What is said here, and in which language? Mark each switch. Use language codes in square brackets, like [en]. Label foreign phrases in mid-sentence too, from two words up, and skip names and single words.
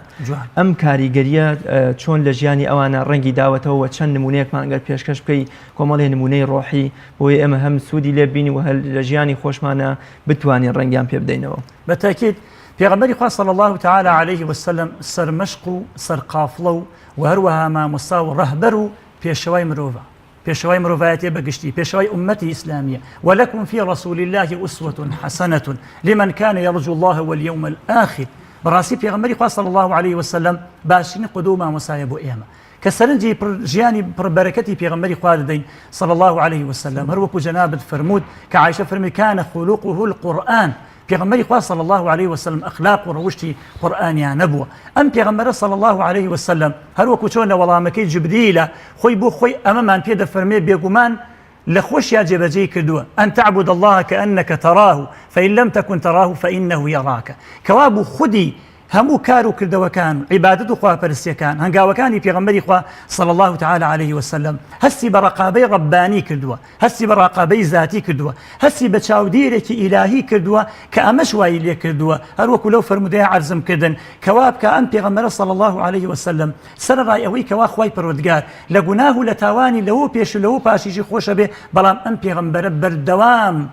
[ckb] ئەم کاریگەریە چۆن لە ژیانی ئەوانە ڕەنگی داوەتەوە چەند نمونەیەکمان گەر پێشکەش بکەی کۆمەڵێ نمونەی ڕۆحی بۆیە ئێمە هەم سوودی لێ بینی و لە ژیانی خۆشمانە بتوانین ڕەنگیان پێ بدەینەوە. بەتاکید پێغەمبەری خوا [ar] صلی الله تعالی علیه و سلم [ckb] سەرمەشق و سەرقافڵە و هەروەها مامۆستا و ڕەهبەر و پێشەوای مرۆڤە، پێشەوای مرۆڤایەتێ بەگشتی، پێشەوای ئومەتی ئیسلامیە. [ar] ولكم في رسول الله أسوة حسنة لمن كان يرجو الله واليوم الآخر. [ckb] بەڕاستی پێغەمبەری خوا [ar] صلی الله علیه و سلم [ckb] باشترین قودوە و مامۆسایە بۆ ئێمە کە سەرنجی ژیانی پڕبەرەکەتی پێغەمبەری خوا دەدەین [ar] صلی الله علیه و سلم. [ckb] هەروەکو جەنابت فەرموود کە عایشە فەرمی [ar] كان خلقه القرآن، [ckb] پێغەمبەری خوا [ar] صلی الله علیه و سلم [ckb] ئەخلاق و ڕەوشتی قورئانیان نەبووە. ئەم پێغەمبەرە [ar] صلی الله علیه و سلم [ckb] هەروەکو چۆن لە وەڵامەکەی جبریلە خۆی بۆ خۆی ئەمەمان پێ دەفەرمێ بێگومان لە خۆشیان جێبەجێ کردووە [ar] ئەن تعبد الله كأنك تراه فإن لم تكن تراه فإنه يراك. [ckb] کەوا بوو خودی هەموو کار و کردەوەکان عیبادەت و خواپەرستیەکان هەنگاوەکانی پێغەمبەری خوا [ar] صلی الله تعالی علیه و سلم [ckb] هەستی بە ڕقابەی ڕەبانی کردووە، هەستی بە ڕقابەی ذاتی کردووە، هەستی بە چاودێرێکی ئیلاهی کردووە کە ئەمەش وای لێ کردووە هەروەکو لەو فەرمودەیە عەرزم کردن کەوا بکە ئەم پێغەمبەرە [ar] صلی الله علیه و سلم [ckb] سەرڕای ئەوەی کەوا خوای پەروەردگار لە گوناه و لە تاوانی لەوە پێش و لەوە پاشیشی خۆشە بێ، بەڵام ئەم پێغەمبەرە بەردەوام